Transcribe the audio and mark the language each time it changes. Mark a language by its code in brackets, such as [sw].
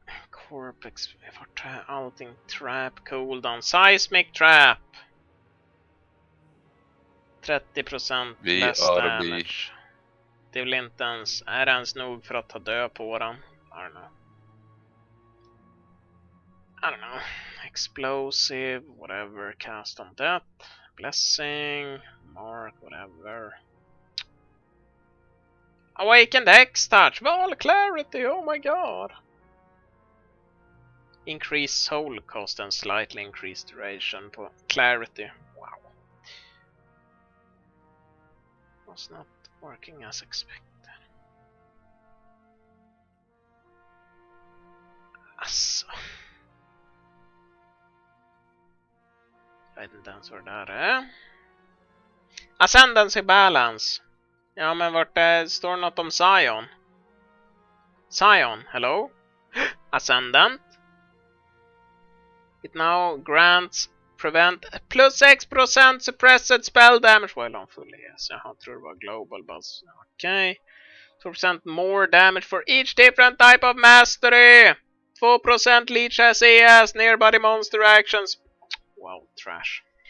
[sv] Corpex, vart är allting? Trap, cooldown, seismic trap. [en] 30% less damage. [sv] Det är väl inte ens, är det ens nog för att ta död på den? [en] I don't know. Explosive, whatever, cast on death, blessing, mark, whatever. Awakened X-touch, Val clarity, oh my god. Increase soul cost and slightly increased duration [sv] på [en] clarity. Wow. Was not working as expected. [sv] Asså. Jag vet inte ens vad det där är. Ascendancy balance. Ja, men vart det står något om Zion? [en] Zion, hello? Ascendant. It now grants prevent plus 6% suppressed spell damage while on full ES. [sv] Jag tror det var global buzz. Okej. [en] 2% more damage for each different type of mastery. 2% leech as ES near body monster actions. Wow, trash.